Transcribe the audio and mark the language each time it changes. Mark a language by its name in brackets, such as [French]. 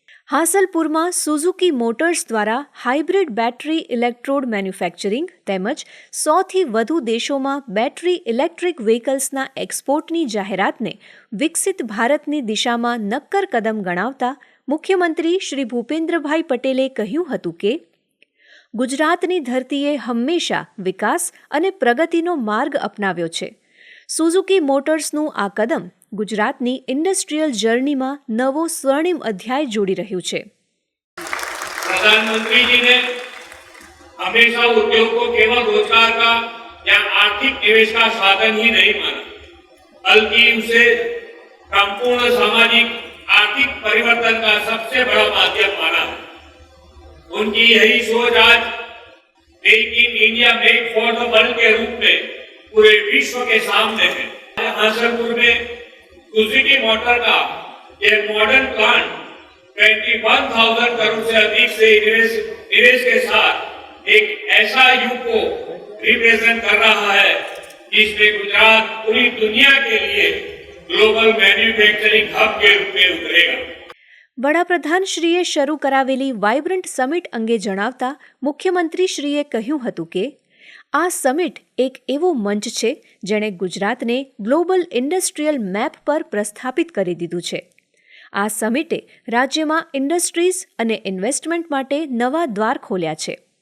[Gujarati] હાસલપુરમાં Suzuki motors દ્વારા hybrid battery electrode manufacturing તેમજ 100થી વધુ દેશોમાં બેટરી ઇલેક્ટ્રિક વ્હીકલ્સના એક્સપોર્ટની જાહેરાતને વિકસિત ભારતની દિશામાં નક્કર કદમ ગણાવતા મુખ્યમંત્રી શ્રી ભૂપેન્દ્રભાઈ પટેલે કહ્યું હતું કે ગુજરાતની ધરતીએ હંમેશા વિકાસ અને પ્રગતિનો માર્ગ અપનાવ્યો છે. સુઝુકી મોટર્સનું આ કદમ ગુજરાતની ઇન્ડસ્ટ્રીયલ જર્નીમાં નવો સ્વર્ણિમ અધ્યાય જોડી રહ્યું છે. [Hindi] प्रधानमंत्री जी ने हमेशा उद्योग को केवल रोजगार का या आर्थिक निवेश का साधन ही नहीं माना, बल्कि उसे संपूर्ण सामाजिक आर्थिक परिवर्तन का सबसे बड़ा माध्यम माना है. उनकी यही सोच आज make in India make for the world के रूप में पूरे विश्व के सामने है. हासलपुर में सुजुकी मोटर का ये मॉडर्न प्लांट 21,000 करोड़ से अधिक से निवेश के साथ एक ऐसा युग को रिप्रेजेंट कर रहा है जिसमें गुजरात पूरी दुनिया के लिए ग्लोबल मैन्युफैक्चरिंग हब के रूप में उतरेगा. [Gujarati] વડાપ્રધાનશ્રીએ શરૂ કરાવેલી વાઇબ્રન્ટ સમિટ અંગે જણાવતા મુખ્યમંત્રીશ્રીએ કહ્યું હતું કે આ સમિટ એક એવો મંચ છે જેણે ગુજરાતને ગ્લોબલ ઇન્ડસ્ટ્રીયલ મેપ પર પ્રસ્થાપિત કરી દીધું છે. આ સમિટે રાજ્યમાં ઇન્ડસ્ટ્રીઝ અને ઇન્વેસ્ટમેન્ટ માટે નવા દ્વાર ખોલ્યા છે.